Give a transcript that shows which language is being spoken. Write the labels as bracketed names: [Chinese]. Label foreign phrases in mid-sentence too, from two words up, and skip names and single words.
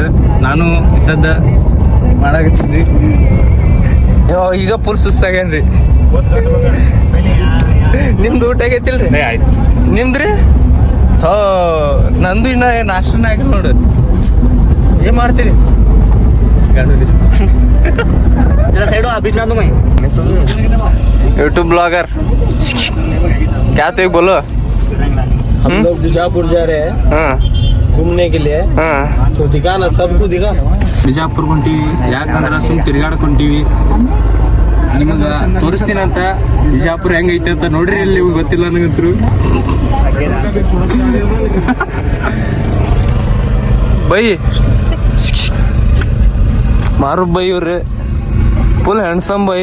[Kannada] ನಾನು ಸದ್ದ ಮಾಡಾಕತ್ತೀನಿ. ಈಗ ಫುಲ್ ಸುಸ್ತಾಗೇನ್ರಿ. ನಿಮ್ದು ಊಟ ಆಗೈತಿಲ್ರಿ? ಆಯ್ತು. ನಿಮ್ದ್ರಿ? ನಂದು ಇನ್ನ ನಾಷ್ಟನ ಆಗಿಲ್ಲ ನೋಡ್ರಿ. ಏನ್ ಮಾಡ್ತೀರಿ? [English] YouTube blogger [Hindi] क्या तो एक बोलो। हम लोग बीजापुर जा रहे हैं घूमने के लिए। तो दिखाना सबको दिखा। [Kannada] ಬಿಜಾಪುರ್ ಹೊಂಟಿವಿ ಯಾಕಂದ್ರ ಸುಮ್ ತಿರ್ಗಾಡ್ಕೊಂತೀವಿ. ನಿಮಗ ತೋರಿಸ್ತೀನಂತ ಬಿಜಾಪುರ ಹೆಂಗೈತೆ ಅಂತ ನೋಡ್ರಿ. ಇಲ್ಲಿ ಗೊತ್ತಿಲ್ಲ ನನಗಂತರು. ಬೈ ಮಾರು ಬೈ ಇವ್ರಿ [English] full handsome [Kannada] ಬೈ.